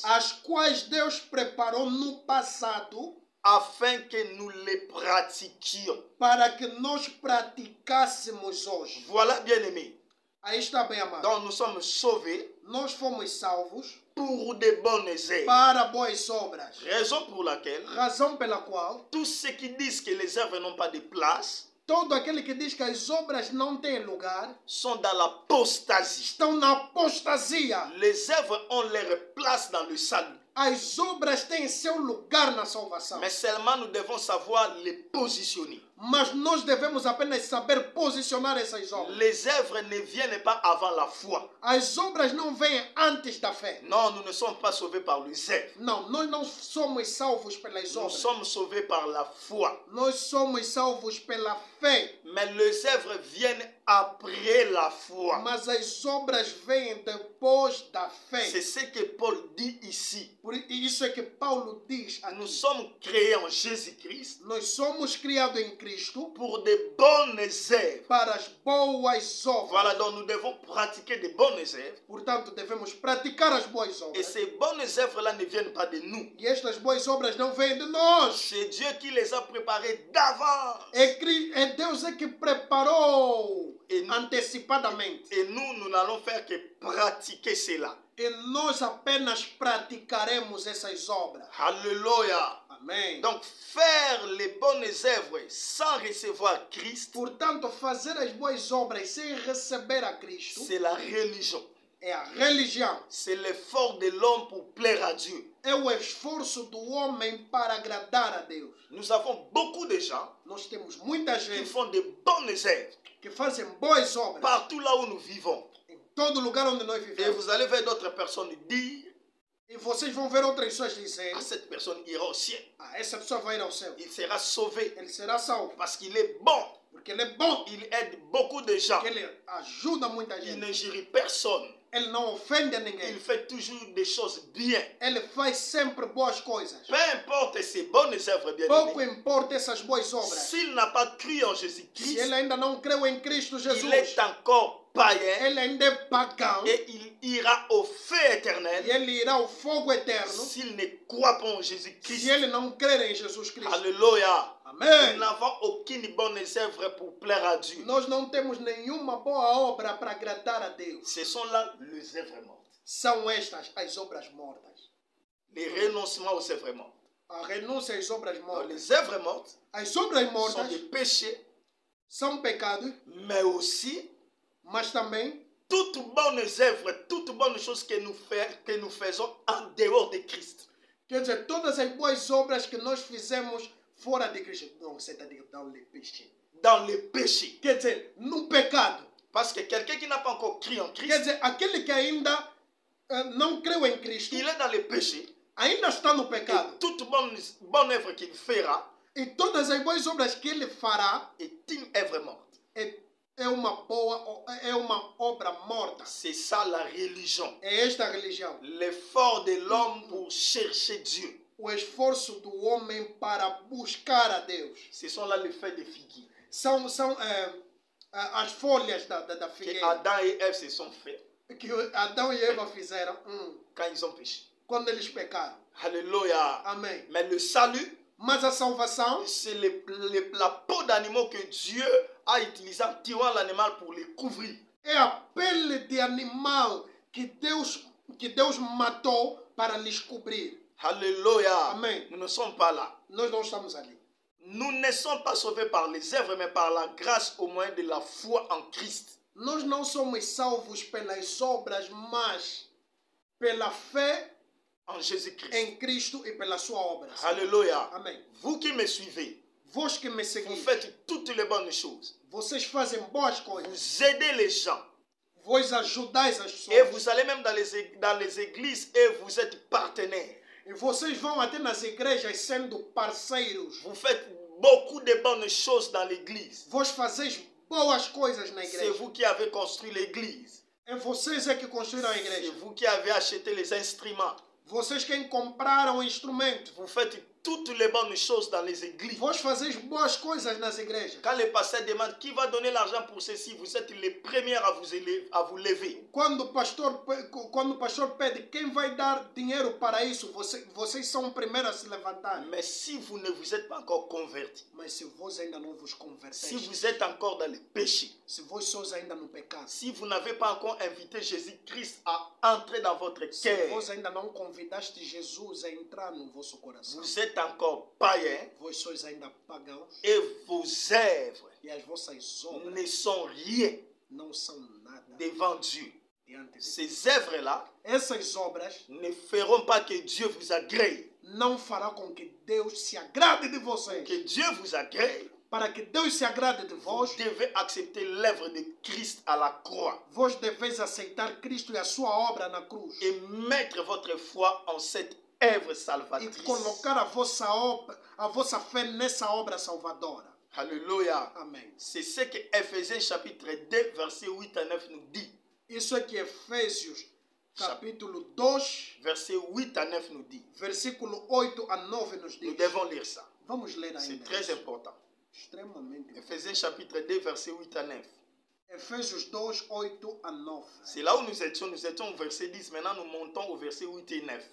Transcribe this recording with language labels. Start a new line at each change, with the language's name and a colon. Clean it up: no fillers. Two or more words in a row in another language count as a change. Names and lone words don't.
Portuguese: as quais Deus preparou no passado,
French: afin que nous les pratiquions.
Portuguese: para que nós praticássemos hoje.
French: Voilà, bien-aimés.
Portuguese: Aí está bem, amado.
French: Donc nous sommes sauvés
Portuguese: Nós fomos salvos
French: pour de bonnes œuvres.
Portuguese: para boas obras.
French: Raison pour laquelle
Portuguese: Razão pela qual
French: tous ceux qui disent que les œuvres n'ont pas de place
Portuguese: todo aquele que diz que as obras não têm lugar
French: sont dans l'apostasie.
Portuguese: estão na apostasia.
French: Les œuvres ont leur place dans le salut.
Portuguese: As obras têm seu lugar na salvação.
French: Mais seulement nous devons savoir les positionner.
Portuguese: Mas nós devemos apenas saber posicionar essas obras.
French: Les œuvres ne viennent pas avant la foi.
Portuguese: As obras não vêm antes da fé.
French: Non, nous ne sommes pas sauvés par les œuvres.
Portuguese: Não, nós não somos salvos pelas
French: Nous
Portuguese: obras.
French: sommes sauvés par la foi.
Portuguese: Nós somos salvos pela fé.
French: Mais les œuvres viennent après la foi.
Portuguese: Mas as obras vêm depois da
French: C'est
Portuguese: fé.
French: ce que Paul dit ici.
Portuguese: Por isso é que Paulo diz
French: Nous
Portuguese: aqui.
French: sommes créés en Jésus-Christ
Portuguese: Nós somos criados em Cristo
French: pour de bonnes œuvres.
Portuguese: para as boas obras.
French: Voilà, donc nous devons pratiquer de bonnes œuvres.
Portuguese: Portanto, devemos praticar as boas
French: Et
Portuguese: obras.
French: ces bonnes œuvres-là ne viennent pas de nous.
Portuguese: E estas boas obras não vêm de nós.
French: C'est Dieu qui les a préparées d'avance.
Portuguese: É Deus é que preparou
French: Et,
Portuguese: antecipadamente.
French: et nous n'allons faire que pratiquer cela.
Portuguese: E nós apenas praticaremos essas obras.
French: Alléluia.
Portuguese: Amém.
French: Donc faire les bonnes œuvres sans recevoir Christ,
Portuguese: Portanto, fazer as boas obras sem receber a Cristo
French: c'est la religion.
Portuguese: é a religião.
French: C'est l'effort de l'homme pour plaire à Dieu.
Portuguese: É o esforço do homem para agradar a Deus.
French: Nous avons beaucoup de gens
Portuguese: Nós temos muita
French: qui
Portuguese: gente
French: font de bonnes œuvres
Portuguese: que fazem boas obras
French: partout là où nous vivons.
Portuguese: em todo lugar onde nós
French: Et
Portuguese: vivemos.
French: vous allez ver d'autres personnes dire,
Portuguese: E vocês vão ver outras pessoas dizendo:
French: ah, cette personne ira au ciel.
Portuguese: essa pessoa vai ir ao céu.
French: Il sera sauvé
Portuguese: Ele será salvo.
French: parce qu'il est bon.
Portuguese: Porque ele é bom.
French: Il aide beaucoup de gens.
Portuguese: Porque ele ajuda muita
French: Il
Portuguese: gente.
French: n'injurie personne.
Portuguese: Ele não ofende
French: Il
Portuguese: ninguém.
French: fait toujours des choses bien.
Portuguese: Ele faz sempre boas coisas.
French: Peu importe ses bonnes œuvres, bien
Portuguese: Pouco
French: aimés.
Portuguese: importa essas boas obras.
French: S'il n'a pas cru en
Portuguese: Se
French: Jésus-Christ,
Portuguese: ele ainda não creu em Cristo Jesus,
French: il est encore païen
Portuguese: ele ainda é pagão
French: et il ira au feu
Portuguese: e
French: éternel
Portuguese: ele irá ao fogo eterno
French: s'il ne croit pas en
Portuguese: se
French: Jésus-Christ.
Portuguese: ele não crer em Jesus Cristo.
French: Alléluia. Nous
Portuguese: Amém.
French: n'avons aucune bonne œuvre pour plaire à Dieu.
Portuguese: Nós não temos nenhuma boa obra para agradar a Deus.
French: Ce sont là les œuvres mortes.
Portuguese: São estas as obras mortas.
French: Les renoncements aux œuvres mortes.
Portuguese: A renúncia às obras
French: Donc,
Portuguese: mortas.
French: les œuvres mortes
Portuguese: As obras
French: sont
Portuguese: mortas
French: des péchés,
Portuguese: são pecados,
French: mais aussi
Portuguese: mas também
French: toutes bonnes œuvres, toutes bonnes choses que nous faisons en dehors de Christ.
Portuguese: quer dizer, todas as boas obras que nós fizemos fora de Cristo. Não, você está dizendo
French: dans le péché. Dans le péché.
Portuguese: Quer dizer, no pecado.
French: Parce que quelqu'un qui n'a pas encore cru en
Portuguese: Quer
French: Christ,
Portuguese: dizer, aquele que ainda não creu em Cristo,
French: il est dans le péché.
Portuguese: ainda está no
French: Et
Portuguese: pecado.
French: toute bonne œuvre qu'il fera
Portuguese: E todas as boas obras que ele fará
French: est une œuvre morte.
Portuguese: é uma obra morta.
French: C'est ça la religion.
Portuguese: É esta a religião.
French: L'effort de l'homme pour chercher Dieu.
Portuguese: O esforço do homem para buscar a Deus.
French: Ce sont là les feuilles de figuier
Portuguese: São as folhas da
French: que
Portuguese: figueira
French: Adam et Ève se sont faits
Portuguese: que Adão e Eva fizeram
French: quand ils ont péché.
Portuguese: quando eles pecaram.
French: Alléluia.
Portuguese: Amém.
French: Mais le salut,
Portuguese: Mas a salvação
French: c'est la peau d'animaux que Dieu a utilisé en tirant l'animal pour les couvrir.
Portuguese: é a pele de animal que Deus matou para lhes cobrir.
French: Alléluia.
Portuguese: Amém.
French: Nous ne sommes pas là.
Portuguese: Nós não estamos ali.
French: Nous ne sommes pas sauvés par les œuvres, mais par la grâce au moyen de la foi en Christ.
Portuguese: Nós não somos salvos pelas obras, mas pela fé
French: En Jésus-Christ.
Portuguese: em Cristo e pela sua obra.
French: Alléluia.
Portuguese: Amém.
French: Vous qui me suivez,
Portuguese: Vós que me
French: vous
Portuguese: seguis,
French: faites toutes les bonnes choses.
Portuguese: vocês fazem boas coisas.
French: Vous aidez les gens.
Portuguese: Vós ajudais as
French: Et
Portuguese: pessoas.
French: vous allez même dans les églises et vous êtes partenaires.
Portuguese: E vocês vão até nas igrejas sendo parceiros.
French: Vous faites beaucoup de bonnes choses dans l'église.
Portuguese: Vós fazeis boas coisas na
French: C'est
Portuguese: igreja.
French: vous qui avez construit l'église.
Portuguese: É vocês é que construíram a
French: C'est
Portuguese: igreja.
French: vous qui avez acheté les instruments.
Portuguese: Vocês quem compraram instrumentos.
French: Vous faites toutes les bonnes choses dans les églises.
Portuguese: Vós fazeis boas coisas nas igrejas.
French: Quand le pasteur demande qui va donner l'argent pour ceci, vous êtes les premières à vous lever.
Portuguese: Quando o pastor pede quem vai dar dinheiro para isso, vocês são os primeiros a se levantar.
French: Mais si vous ne vous êtes pas encore convertis,
Portuguese: Mas se vós ainda não vos
French: si
Portuguese: converteis,
French: vous êtes encore dans le péché,
Portuguese: se vós sois ainda no pecado,
French: si vous n'avez pas encore invité Jésus-Christ à entrer dans votre
Portuguese: se
French: cœur,
Portuguese: vós ainda não convidaste Jesus a entrar no vosso coração,
French: vous êtes encore païen
Portuguese: vós sois ainda pagãos
French: et vos œuvres
Portuguese: e as vossas obras
French: ne sont rien
Portuguese: não são nada
French: devant Dieu.
Portuguese: diante de Deus.
French: Ces œuvres-là
Portuguese: Essas obras
French: ne feront pas que Dieu vous agrée.
Portuguese: não fará com que Deus se agrade de
French: Pour
Portuguese: vocês.
French: que Dieu vous agrée,
Portuguese: Para que Deus se agrade de
French: vous
Portuguese: vós,
French: devez accepter l'œuvre de Christ à la croix
Portuguese: vós deveis aceitar Cristo e a sua obra na cruz.
French: et mettre votre foi en cette œuvre
Portuguese: E
French: salvatrice.
Portuguese: colocar a vossa fé nessa obra salvadora.
French: Alléluia.
Portuguese: Amém.
French: C'est ce que Ephésiens chapitre 2, versets 8 à 9 nous dit.
Portuguese: Isso é que Efésios, capítulo 2,
French: Verset 8 à 9 nous dit.
Portuguese: versículo 8 a 9 nos
French: Nous
Portuguese: diz.
French: devons lire ça.
Portuguese: Vamos ler
French: C'est
Portuguese: ainda.
French: très
Portuguese: isso.
French: important.
Portuguese: Extremamente importante.
French: Ephésiens chapitre 2, verset 8 à 9.
Portuguese: Efésios 2, 8 a 9.
French: C'est là où nous étions au verset 10. Maintenant, nous montons au verset 8 et 9.